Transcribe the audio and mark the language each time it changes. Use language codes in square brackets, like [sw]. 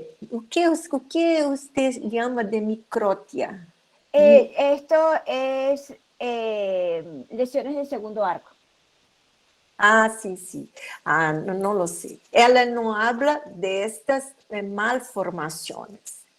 [pt] O que você chama de micrótia? [es] Esto es lesiones del segundo arco. [pt] Ah, sim, sim. Ah, não lo sei. Ela não habla destas malformações.